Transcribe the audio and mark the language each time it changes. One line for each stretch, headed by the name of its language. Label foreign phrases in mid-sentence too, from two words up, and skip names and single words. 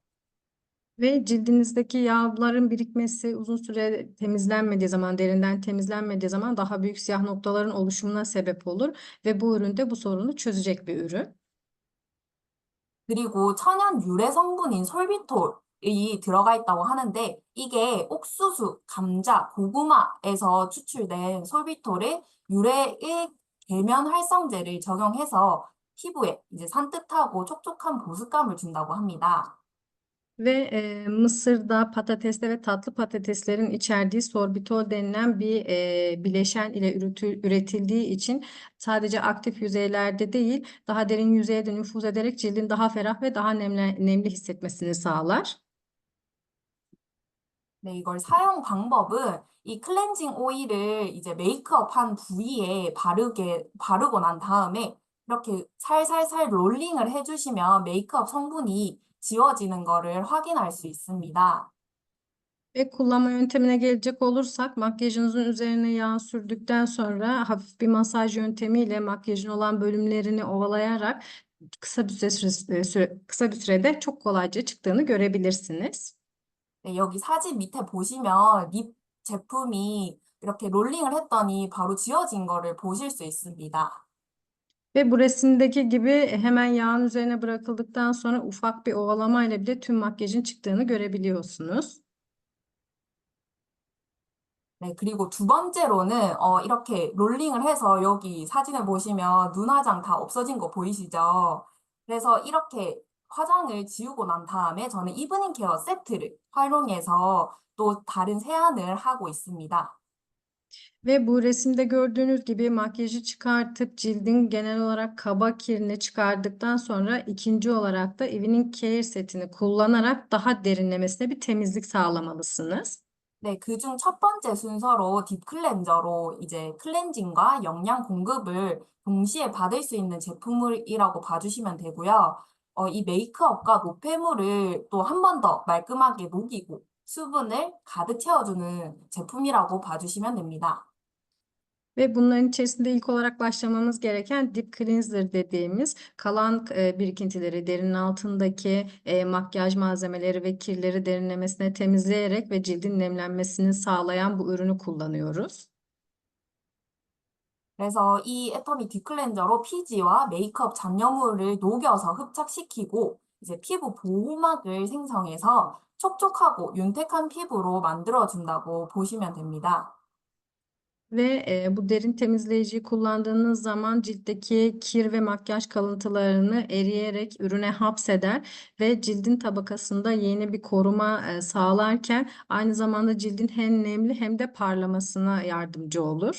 Turkish: Ve cildinizdeki yağların birikmesi uzun süre temizlenmediği zaman, derinden temizlenmediği zaman daha büyük siyah noktaların oluşumuna sebep olur ve bu ürün de bu sorunu çözecek bir ürün.
Korean: 그리고 천연 유래 성분인 솔비톨이 들어가 있다고 하는데 이게 옥수수, 감자, 고구마에서 추출된 솔비톨의 유래의 계면 활성제를 적용해서 피부에 이제 산뜻하고 촉촉한 보습감을 준다고 합니다.
Turkish: Ve Mısır'da patateste ve tatlı patateslerin içerdiği sorbitol denilen bir bileşen ile üretildiği için sadece aktif yüzeylerde değil, daha derin yüzeye de nüfuz ederek cildin daha ferah ve daha nemli hissetmesini sağlar.
Korean: 네, 이걸 사용 방법은 이 클렌징 오일을 이제 메이크업 한 부위에 바르고 난 다음에 이렇게 살살살 롤링을 해주시면 메이크업 성분이 지워지는 거를 확인할 수 있습니다.
Turkish: Ve kullanma yöntemine gelecek olursak makyajınızın üzerine yağ sürdükten sonra hafif bir masaj yöntemiyle makyajın olan bölümlerini ovalayarak kısa bir sürede çok kolayca çıktığını görebilirsiniz.
Korean: 네, 여기 사진 밑에 보시면 립 제품이 이렇게 롤링을 했더니 바로 지워진 거를 보실 수 있습니다.
Turkish: Ve bu resimdeki gibi hemen yağın üzerine bırakıldıktan sonra ufak bir ovalamayla bile tüm makyajın çıktığını görebiliyorsunuz.
Korean: 네, 그리고 두 번째로는 이렇게 롤링을 해서 여기 사진을 보시면 눈화장 다 없어진 거 보이시죠? 그래서 이렇게 화장을 지우고 난 다음에 저는 이브닝 케어 세트를 활용해서 또 다른 세안을 하고 있습니다.
Turkish: Ve bu resimde gördüğünüz gibi makyajı çıkartıp cildin genel olarak kaba kirini çıkardıktan sonra ikinci olarak da Evening Care setini kullanarak daha derinlemesine bir temizlik sağlamalısınız.
Korean: 네, 그중 첫 번째 순서로 딥 클렌저로 이제 클렌징과 영양 공급을 동시에 받을 수 있는 제품이라고 봐주시면 되고요. 이 메이크업과 노폐물을 또 한 번 더 말끔하게 녹이고 수분을 가득 채워주는 제품이라고 봐주시면 됩니다.
Turkish: Ve bunların içerisinde ilk olarak başlamamız gereken Deep Cleanser dediğimiz kalan birikintileri, derinin altındaki makyaj malzemeleri ve kirleri derinlemesine temizleyerek ve cildin nemlenmesini sağlayan bu ürünü kullanıyoruz.
Korean: 그래서 이 애터미 딥클렌저로 피지와 메이크업 잔여물을 녹여서 흡착시키고 이제 피부 보호막을 생성해서 촉촉하고 윤택한 피부로 만들어준다고 보시면 됩니다.
Turkish: Ve bu derin temizleyiciyi kullandığınız zaman ciltteki kir ve makyaj kalıntılarını eriyerek ürüne hapseder ve cildin tabakasında yeni bir koruma sağlarken aynı zamanda cildin hem nemli hem de parlamasına yardımcı olur.